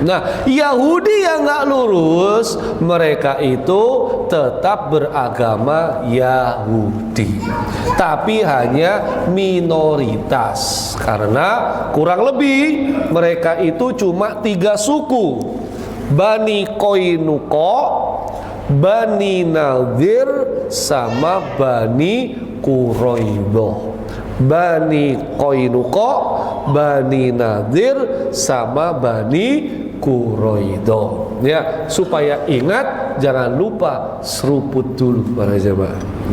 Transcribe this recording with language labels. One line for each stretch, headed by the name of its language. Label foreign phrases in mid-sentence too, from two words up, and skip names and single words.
Indonesian: Nah, Yahudi yang nggak lurus, mereka itu tetap beragama Yahudi, tapi hanya minoritas, karena kurang lebih mereka itu cuma 3 suku: Bani Qainuqa, Bani Nadir, sama Bani Quraidah. Bani Qainuqa, Bani Nadir, sama Bani Quraidah. Ya, supaya ingat, jangan lupa seruput dulu para jemaah.